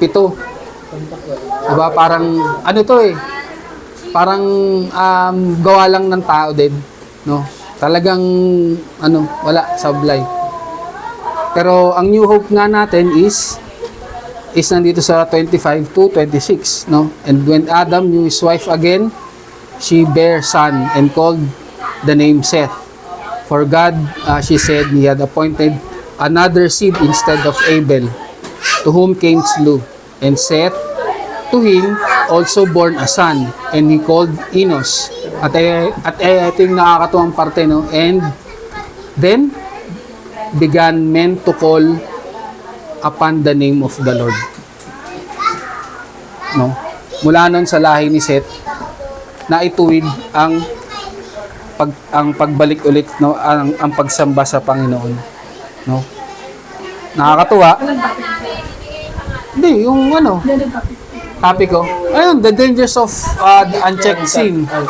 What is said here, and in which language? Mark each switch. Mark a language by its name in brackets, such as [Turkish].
[Filipino] 'Di ba? Parang ano to eh. Parang gawa lang ng tao din, no? Talagang wala sablay. Pero ang New Hope nga natin is nandito sa 25 to 26, no? [English] And when Adam knew his wife again, she bare son and called the name Seth. For God, she said, he had appointed another seed instead of Abel, to whom Cain slew. And Seth, to him, also born a son, and he called Enos. [Filipino] At ito yung nakakatuwang parte, no? [English] And then began men to call upon the name of the Lord. No? [Filipino] Mula nun sa lahi ni Seth, naituwid ang pagbalik ulit, no? Ang pagsamba sa Panginoon, no? Nakakatuwa. Hindi, yung topic ko. Ayun, [English] the dangers of the unchecked sin.